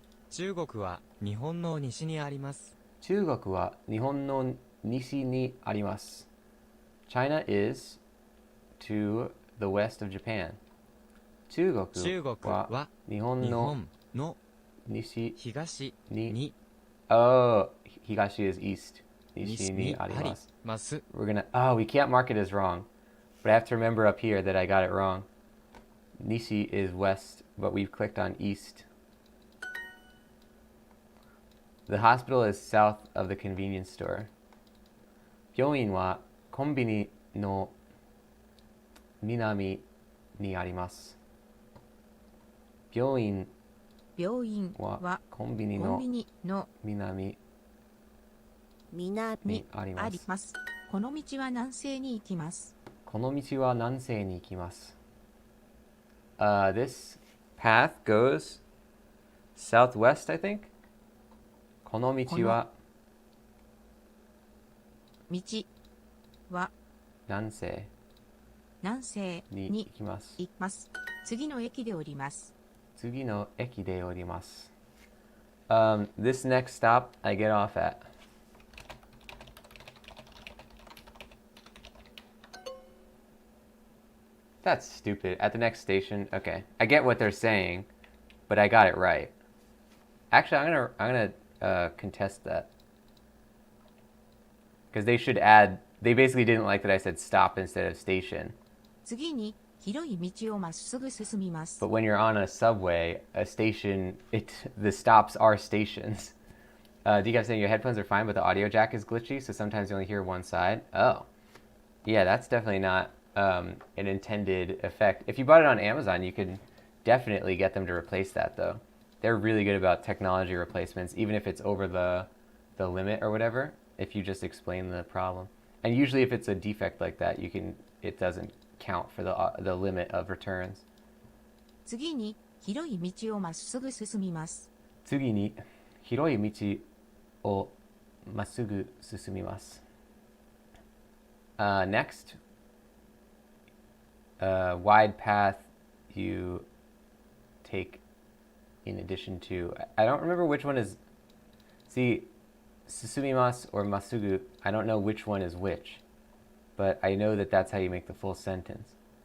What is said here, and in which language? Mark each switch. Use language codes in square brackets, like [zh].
[ja] 中国は日本の西にあります。中国は日本の西にあります。 [en] China is to the west of Japan. [ja] 中国は日本の西に [en] Oh, Higashi is east. [ja] 西にあります。 [en] We're gonna, we can't mark it as wrong. But I have to remember up here that I got it wrong. Nishi is west, but we've clicked on east. The hospital is south of the convenience store. [ja] 病院はコンビニの南にあります。病院はコンビニの南にあります。この道は南西に行きます。この道は南西に行きます。 [en] This path goes southwest, I think. [ja] この道は南西に行きます。次の駅で降ります。次の駅で降ります。 [en] This next stop I get off at. That's stupid. At the next station. Okay. I get what they're saying, but I got it right. Actually, I'm gonna contest that. Because they should add, they basically didn't like that I said stop instead of station. [ja] 次に広い道をまっすぐ進みます。 [en] But when you're on a subway, a station, the stops are stations. Decaf saying your headphones are fine, but the audio jack is glitchy, so sometimes you only hear one side. Oh. Yeah, that's definitely not an intended effect. If you bought it on Amazon, you could definitely get them to replace that, though. They're really good about technology replacements, even if it's over the limit or whatever, if you just explain the problem. And usually if it's a defect like that, it doesn't count for the limit of returns. [ja] 次に広い道をまっすぐ進みます。次に広い道をまっすぐ進みます。 [en] Next, wide path you take in addition to, I don't remember which one is, see, susumimasu or masugu, I don't know which one is which, but I know that that's how you make the full sentence.